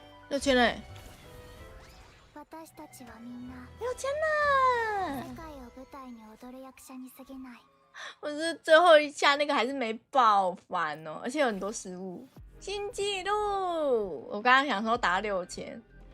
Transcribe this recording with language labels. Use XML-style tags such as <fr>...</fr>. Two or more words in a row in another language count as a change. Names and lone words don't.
<zh>6000 嘞！</zh> <ja>私たちはみんな</ja> <zh>6000了！</zh> <ja>世界を舞台に踊る役者に過ぎない。</ja> <zh>我是最后一下那个还是没爆烦哦，而且有很多失误。新纪录！我刚刚想说打6000。</zh>